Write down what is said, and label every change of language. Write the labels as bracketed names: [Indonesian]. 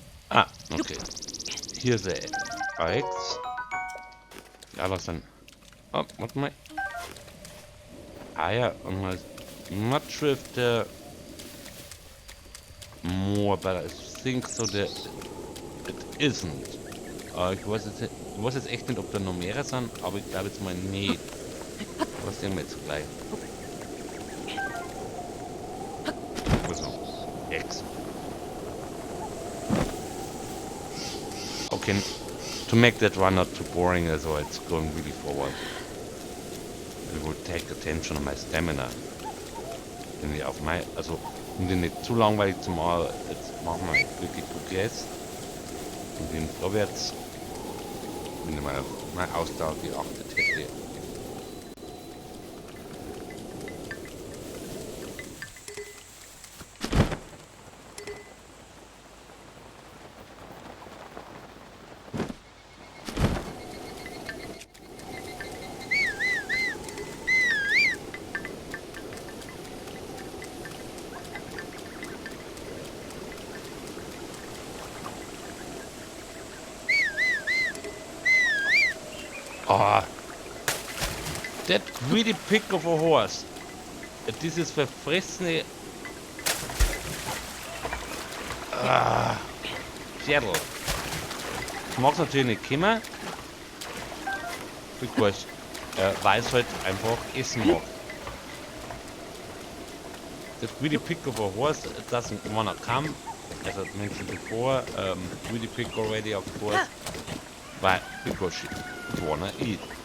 [English] Ah, okay. Here's the eggs. The others then. Oh, what am I? Ah, yeah, I'm not sure if there are more, but I think so that it isn't. [German] Ich weiß jetzt echt nicht, ob da noch mehrere sind, aber ich glaube jetzt mal nicht. Was sehen wir jetzt gleich? [English] Also, Eggs. Okay, to make that run not too boring as well, it's going really forward. It will take attention on my stamina. [German] Wenn ich auf mein, also um den nicht zu langweilig zu machen, jetzt machen wir wirklich Progress. Und den vorwärts, wenn ich mal auf meine Ausdauer geachtet hätte. [English] Oh, that really pick of a horse. [German] Dieses verfressene Pferdl. Ich mag's natürlich nicht kommen, because weil es halt einfach essen mag. [English] That really pick of a horse doesn't wanna come, as I mentioned before. Really pick already, of course, but because she wanna eat.